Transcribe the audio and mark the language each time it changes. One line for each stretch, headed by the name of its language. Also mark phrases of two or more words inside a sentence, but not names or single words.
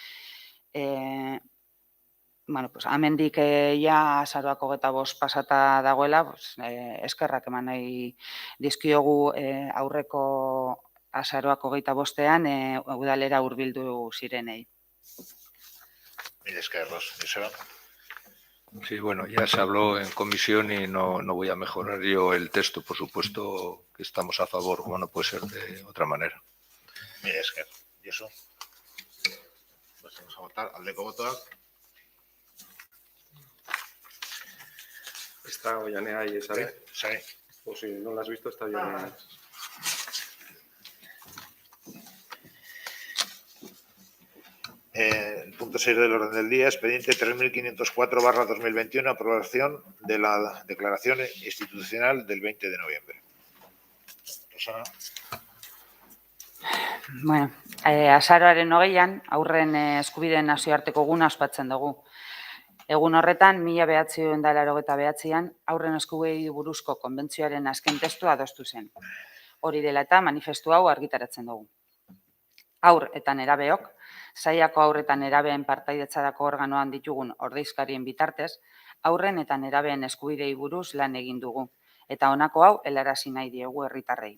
Basque: Amendik azaroak 25 pasata dagoela, eskerrak eman nahi dizkiogu aurreko azaroak 25ean udalera hurbildu zirenei. Mil esker, Ros. Joseba.
Spanish: Sí, bueno, ya se habló en comisión y no voy a mejorar yo el texto. Por supuesto que estamos a favor, como no puede ser de otra manera. Mil esker. Josu. Pues vamos a votar.
Basque: Aldeko botoak.
Spanish: Está Ollanea y Sare. Sare. O si no la has visto, está Ollanea. El punto 6 del orden del día, expediente 3504/2021, aprobación de la declaración institucional del 20 de noviembre. Rosana.
Basque: Bueno, azaroaren 20ean, aurren eskubideen nazioarteko eguna ospatzen dugu. Egun horretan, 1989an, aurren eskubidei buruzko konbentzioaren azken testua adostu zen. Hori dela eta manifestu hau argitaratzen dugu. Haur eta nerabeok, sailako haur eta nerabeen partaidetzarako organoan ditugun ordezkarien bitartez, aurren eta nerabeen eskubidei buruz lan egin dugu, eta honako hau helarazi nahi diegu herritarrei.